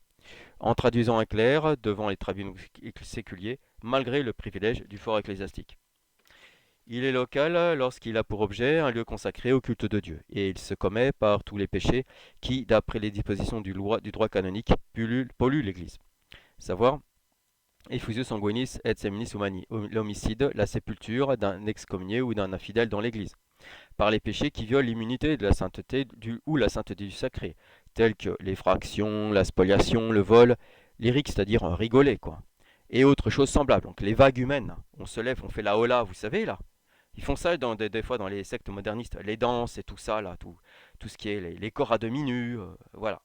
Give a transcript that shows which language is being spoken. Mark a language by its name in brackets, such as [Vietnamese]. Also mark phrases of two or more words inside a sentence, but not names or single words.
[French] En traduisant un clerc devant les tribunaux séculiers, malgré le privilège du fort ecclésiastique. Il est local lorsqu'il a pour objet un lieu consacré au culte de Dieu, et il se commet par tous les péchés qui, d'après les dispositions du droit canonique, polluent l'Église. [Latin] Savoir effusius sanguinis et seminis humani, l'homicide, [French] la sépulture d'un excommunié ou d'un infidèle dans l'Église, par les péchés qui violent l'immunité de la sainteté ou la sainteté du sacré, tels que l'effraction, la spoliation, le vol, lyrique, c'est-à-dire rigoler, quoi, et autres choses semblables. Donc les vagues humaines, on se lève, on fait la hola, vous savez là. Ils font ça des fois dans les sectes modernistes, les danses et tout ça, là, tout ce qui est les corps à demi nus, voilà.